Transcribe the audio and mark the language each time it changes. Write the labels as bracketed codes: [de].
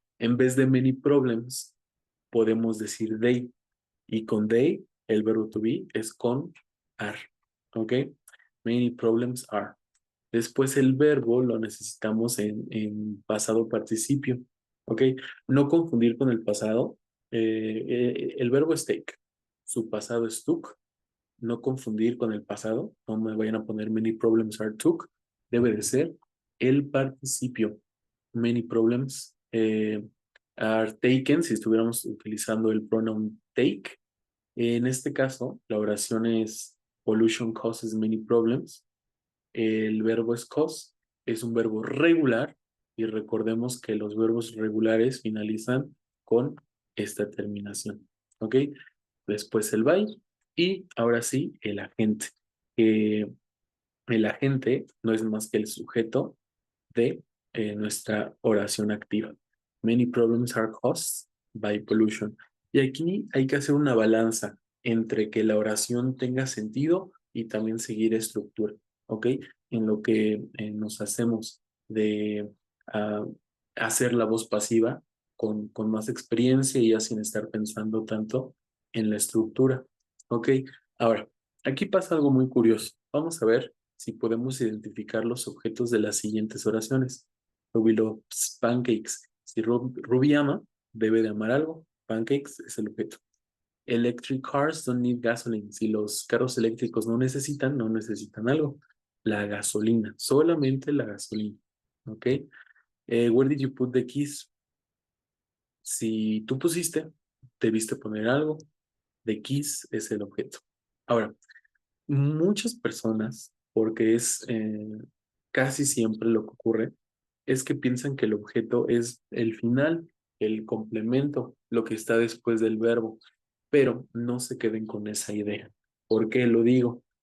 [es] En vez de [en] many problems, [es] podemos decir they, y con they, el verbo to be es con are, ¿ok? [en] Many problems are. [es] Después el verbo lo necesitamos en pasado participio, ¿ok? No confundir con el pasado. El verbo es take, su pasado es took. No confundir con el pasado. No me vayan a poner [en] many problems are took. [es] Debe de ser el participio. [en] Many problems are taken [es] si estuviéramos utilizando el [en] pronoun take. [es] En este caso, la oración es [en] pollution causes many problems. [es] El verbo es cause, es un verbo regular y recordemos que los verbos regulares finalizan con esta terminación. ¿Ok? Después el by y ahora sí el agente. Eh, el agente no es más que el sujeto de nuestra oración activa. [en] Many problems are caused by pollution. [es] Y aquí hay que hacer una balanza entre que la oración tenga sentido y también seguir estructura, ¿ok? En lo que nos hacemos de hacer la voz pasiva con más experiencia y ya sin estar pensando tanto en la estructura, ¿ok? Ahora, aquí pasa algo muy curioso. Vamos a ver si podemos identificar los objetos de las siguientes oraciones. [en] Ruby loves pancakes. [es] Si Ruby ama, debe de amar algo. Pancakes es el objeto. [en] Electric cars don't need gasoline. [es] Si los carros eléctricos no necesitan algo. La gasolina, solamente la gasolina. ¿Ok? [en] Where did you put the keys? [es] Si tú pusiste, debiste poner algo. The keys es el objeto. Ahora, muchas personas, porque es casi siempre lo que ocurre, es que piensan que el objeto es el final, el complemento, lo que está después del verbo, pero no se queden con esa idea. ¿Por qué lo digo?